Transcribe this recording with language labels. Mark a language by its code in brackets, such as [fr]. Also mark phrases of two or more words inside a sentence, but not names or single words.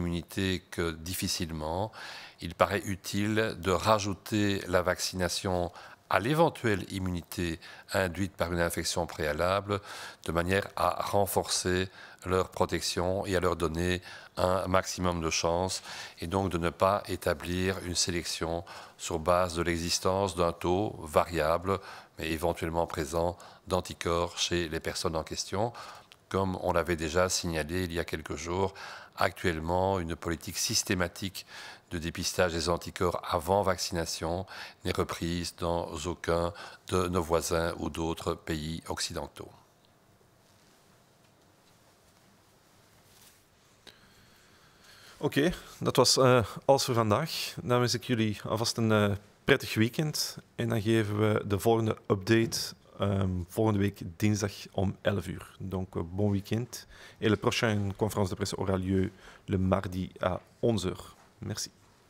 [fr] immunité que difficilement, il paraît utile de rajouter la vaccination à l'éventuelle immunité induite par une infection préalable, de manière à renforcer leur protection et à leur donner un maximum de chances, et donc de ne pas établir une sélection sur base de l'existence d'un taux variable, mais éventuellement présent, d'anticorps chez les personnes en question. Comme on l'avait déjà signalé il y a quelques jours, actuellement, une politique systématique de dépistage des anticorps avant vaccination n'est reprise dans aucun de nos voisins ou d'autres pays occidentaux. [nl] Oké, dat was alles voor vandaag. Dan wens ik jullie alvast een prettig weekend. En dan geven we de volgende update volgende week dinsdag om 11 uur. [fr] Donc, bon week-end. Et la prochaine conférence de presse aura lieu le mardi à 11 heures. Merci.